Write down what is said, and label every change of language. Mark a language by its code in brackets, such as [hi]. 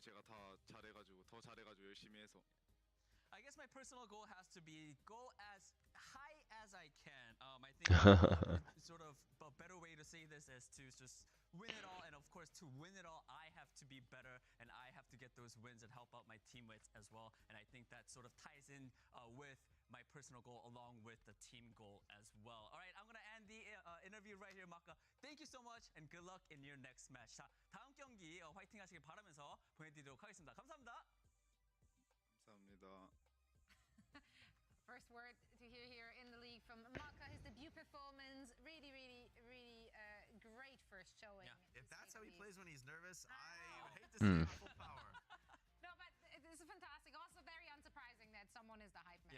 [ko] 제가 더 잘해가지고 열심히 해서. [en] I guess my personal goal has to be go as high as I can. I think sort of a better way to say this is to just win it all, and of course to win it all I have to be better, and I have to get those wins and help out my teammates as well, and I think that sort of ties in with my personal goal along with the team goal as well. All right, I'm gonna end the interview right here, Maka. Thank you so much and good luck in your next match. [ko] 자, 다음 경기 화이팅 하시길 바라면서 보내드리도록 하겠습니다. 감사합니다. 감사합니다. [en] First word to hear here in the league from Maka, his debut performance, really great first showing. Yeah. If that's how he plays when he's nervous, I would hate to see him at full power. No, but it is fantastic. Also very unsurprising that someone is the hype man.